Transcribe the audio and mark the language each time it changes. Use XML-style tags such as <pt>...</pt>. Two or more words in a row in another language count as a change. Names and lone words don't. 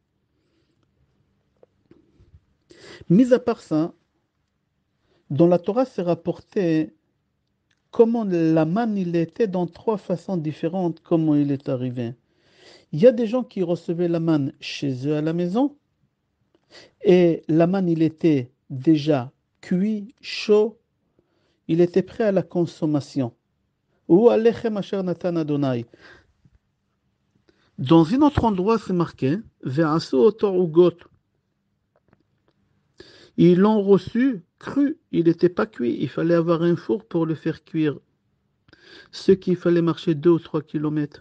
<fr>Mis à part ça, dans la Torah, c'est rapporté comment la manne il était dans trois façons différentes, comment il est arrivé. Il y a des gens qui recevaient la manne chez eux à la maison, et la manne il était déjà cuit, chaud, il était prêt à la consommation.</fr> <he>או הלחם אשר נתן אדוני.</he> <fr>Dans un autre endroit, c'est marqué,</fr> <he>ועשו אותו עוגות.</he> <fr>Ils l'ont reçu cru, il n'était pas cuit. Il fallait avoir un four pour le faire cuire. Ceux qu'il fallait marcher 2 ou 3 kilomètres.</fr>